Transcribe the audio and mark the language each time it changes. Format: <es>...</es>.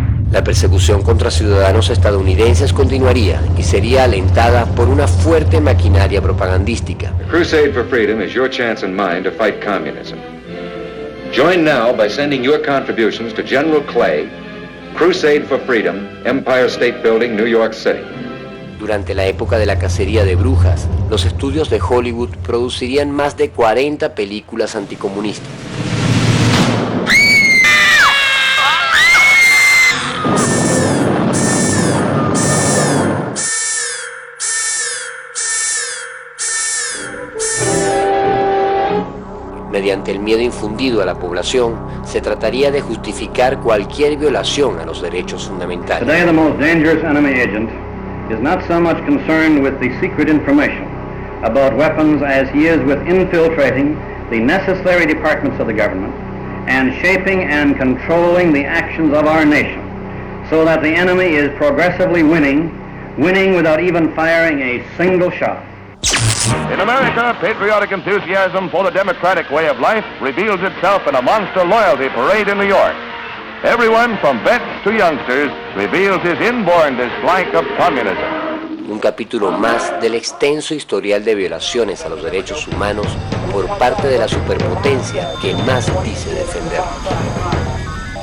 <es>La persecución contra ciudadanos estadounidenses continuaría y sería alentada por una fuerte maquinaria propagandística.</es> <en>The Crusade for Freedom is your chance and mine to fight communism. Join now by sending your contributions to General Clay, Crusade for Freedom, Empire State Building, New York City.</en> <es>Durante la época de la cacería de brujas, los estudios de Hollywood producirían más de 40 películas anticomunistas. Mediante el miedo infundido a la población, se trataría de justificar cualquier violación a los derechos fundamentales.</es> <en>Today the most dangerous enemy agent is not so much concerned with the secret information about weapons as he is with infiltrating the necessary departments of the government and shaping and controlling the actions of our nation so that the enemy is progressively winning without even firing a single shot. In America, patriotic enthusiasm for the democratic way of life reveals itself in a monster loyalty parade in New York. Everyone from vets to youngsters reveals his inborn dislike of communism.</en> <es>Un capítulo más del extenso historial de violaciones a los derechos humanos por parte de la superpotencia que más dice defenderlos.</es>